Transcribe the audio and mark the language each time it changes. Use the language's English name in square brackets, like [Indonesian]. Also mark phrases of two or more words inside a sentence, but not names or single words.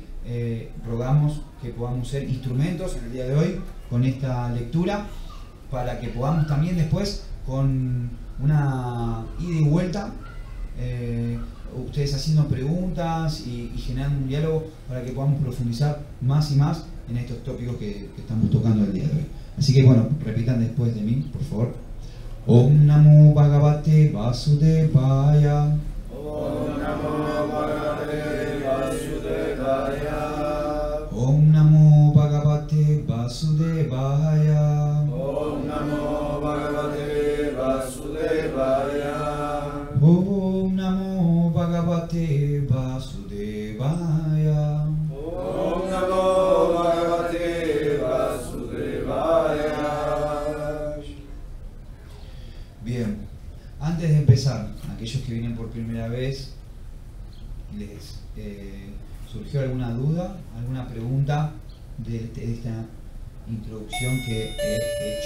[Spanish] Rogamos que podamos ser instrumentos en el día de hoy con esta lectura, para que podamos también después, con una ida y vuelta, ustedes haciendo preguntas y generando un diálogo, para que podamos profundizar más y más en estos tópicos que estamos tocando el día de hoy. Así que bueno, repitan después de mí, por favor. [Sanskrit] Om Namo Bhagavate Vasudevaya. Om Namo Bhagavate Vasudevaya. Om Namo Bhagavate Vasudevaya. Om Namo Bhagavate Vasudevaya. Om Namo Bhagavate Vasudevaya. Om Namo Bhagavate Vasudevaya. [Spanish] Bien, antes de empezar, aquellos que vienen por primera vez, ¿les surgió alguna duda, alguna pregunta de esta introducción que he hecho?